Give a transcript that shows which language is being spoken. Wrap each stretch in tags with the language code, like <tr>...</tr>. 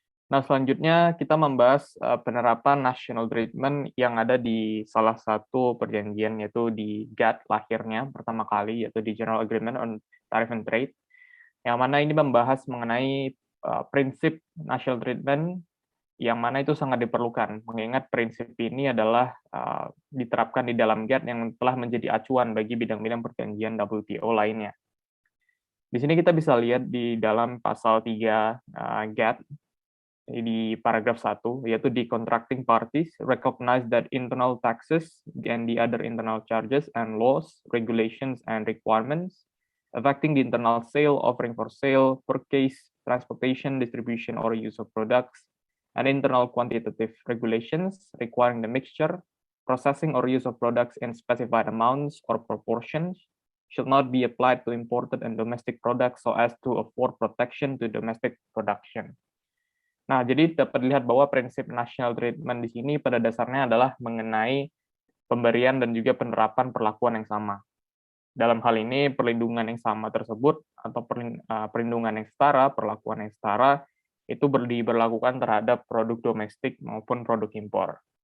<id>Nah, selanjutnya kita membahas penerapan national treatment yang ada di salah satu perjanjian, yaitu di GATT lahirnya pertama kali, yaitu di General Agreement on Tariff and Trade, yang mana ini membahas mengenai prinsip national treatment yang mana itu sangat diperlukan, mengingat prinsip ini adalah diterapkan di dalam GATT yang telah menjadi acuan bagi bidang-bidang perjanjian WTO lainnya. Di sini kita bisa lihat di dalam pasal 3 GATT, di paragraf 1, yaitu</id> <en>the contracting parties recognize that internal taxes and the other internal charges and laws, regulations, and requirements affecting the internal sale, offering for sale, purchase, transportation, distribution, or use of products, and internal quantitative regulations requiring the mixture, processing, or use of products in specified amounts or proportions should not be applied to imported and domestic products so as to afford protection to domestic production.</en> <id>Nah, jadi dapat dilihat bahwa prinsip national treatment di sini pada dasarnya adalah mengenai pemberian dan juga penerapan perlakuan yang sama. Dalam hal ini, perlindungan yang sama tersebut atau perlindungan yang setara, perlakuan yang setara, itu diberlakukan terhadap produk domestik maupun produk impor.</id>